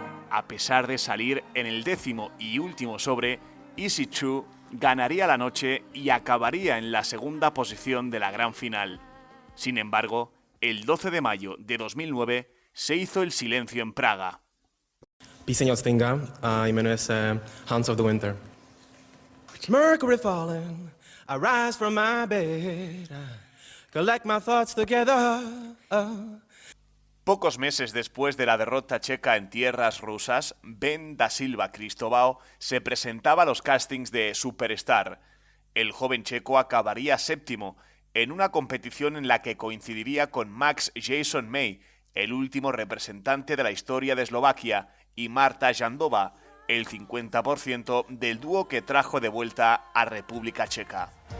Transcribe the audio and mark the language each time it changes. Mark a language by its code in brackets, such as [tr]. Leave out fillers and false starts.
[es] A pesar de salir en el 10º y último sobre, Easy Chu ganaría la noche y acabaría en la segunda posición de la gran final. Sin embargo, el 12 de mayo de 2009 se hizo el silencio en Praga. [cs] Píseň od Stinga a jmenuje se Hands of the Winter. [en] Mercury falling, I rise from my bed, I collect my thoughts together. [es] Pocos meses después de la derrota checa en tierras rusas, Ben da Silva Cristóbao se presentaba a los castings de Superstar. El joven checo acabaría séptimo en una competición en la que coincidiría con Max Jason May, el último representante de la historia de Eslovaquia, y Marta Jandová, el 50% del dúo que trajo de vuelta a República Checa.